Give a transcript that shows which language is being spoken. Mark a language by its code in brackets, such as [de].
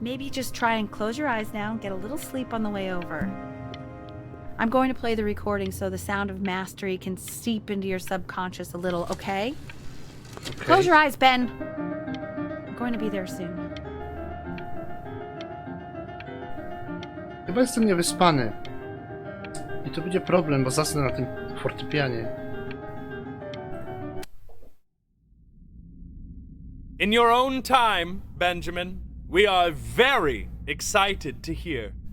[en] Maybe just try and close your eyes now and get a little sleep on the way over. I'm going to play the recording so the sound of mastery can seep into your subconscious a little, okay? Close your eyes, Ben. I'm going to be there soon. [pl] Chyba jestem niewyspany. I to będzie problem, bo zasnę na tym fortepianie. [en] In your own time, Benjamin, we are very excited to hear.